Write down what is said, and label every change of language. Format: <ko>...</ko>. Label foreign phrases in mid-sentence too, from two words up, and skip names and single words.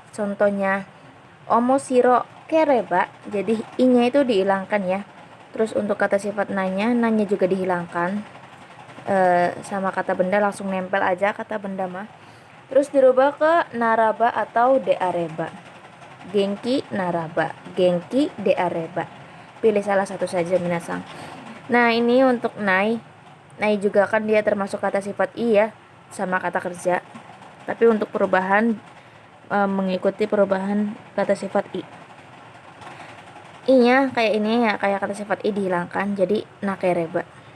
<id>Contohnya</id> <ja>面白ければ.</ja> <id>Jadi i-nya itu dihilangkan ya. Terus untuk kata sifat nanya, nanya juga dihilangkan. Sama kata benda langsung nempel aja kata benda mah. Terus dirubah ke naraba atau deareba.</id> <ja>元気ならば、元気であれば.</ja> <id>Pilih salah satu saja minasang. Nah ini untuk nai juga kan dia termasuk kata sifat i ya, sama kata kerja. Tapi untuk perubahan mengikuti perubahan kata sifat i. I-nya kayak ini ya, kayak kata sifat i dihilangkan jadi nakereba.</id>